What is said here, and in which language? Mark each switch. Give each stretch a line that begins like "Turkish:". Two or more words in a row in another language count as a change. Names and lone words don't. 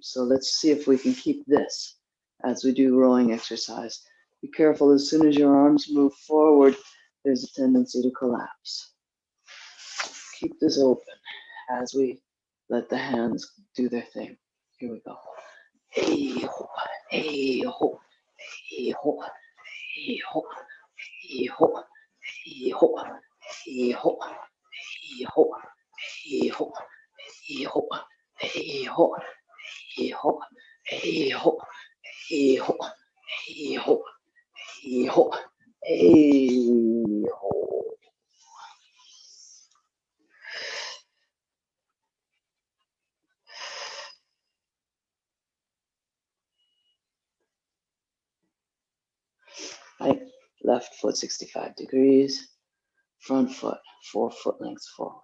English: So let's see if we can keep this as we do rowing exercise. Be careful, as soon as your arms move forward, there's a tendency to collapse. Keep this open as we let the hands do their thing. Here we go. Hey ho, hey ho, hey ho, hey ho, hey ho, hey ho, hey ho, hey ho, hey ho, hey ho, hey ho, hey ho, hey ho, hey ho, hey ho, hey ho, hey ho. Right, left foot 65 degrees, front foot 4 foot lengths forward.